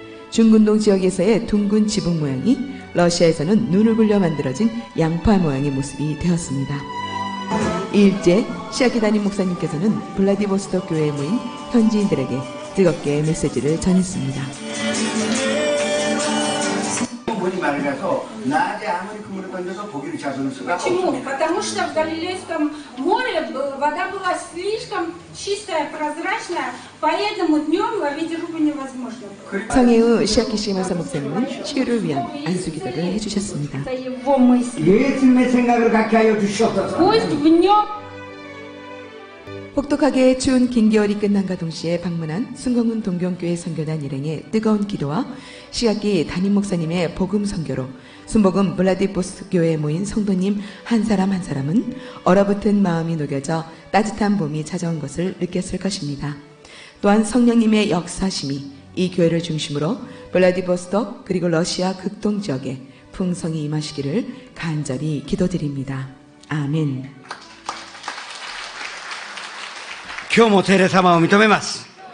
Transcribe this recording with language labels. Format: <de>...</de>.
<ko>중근동 지역에서의 둥근 지붕 모양이 러시아에서는 눈을 굴려 만들어진 양파 모양의 모습이 되었습니다. 이일째 시아키 담임 목사님께서는 블라디보스톡 교회에 모인 현지인들에게 뜨겁게 메시지를 전했습니다. 보지 말아서 낮에 아무리 그물을 던져도 고기를 잡을 수가</ko> <ru>Почему?</ru> <ko>없습니다.</ko> <ru>Потому что в Галилейском море вода была слишком чистая, прозрачная, поэтому днем ловить рыбу невозможно было.</ru> <ko>성혜의 시아키 시게마사 목사님은 치유를 위한 안수 기도를 해주셨습니다.</ko> <ru>Это его мысль.</ru> <ko>예수님의 생각을 갖게 하여 주시옵소서.</ko> <ru>Пусть в нем</ru> <ko>혹독하게 추운 긴 겨울이 끝난과 동시에 방문한 순공은 동경교회 선교단 일행의 뜨거운 기도와 시아키 담임 목사님의 복음 선교로 순복음 블라디보스톡 교회에 모인 성도님 한 사람 한 사람은 얼어붙은 마음이 녹여져 따뜻한 봄이 찾아온 것을 느꼈을 것입니다. 또한 성령님의 역사심이 이 교회를 중심으로 블라디보스톡 그리고 러시아 극동 지역에 풍성히 임하시기를 간절히 기도드립니다. 아멘.</ko> <ja>今日も聖霊様を認めます。</ja>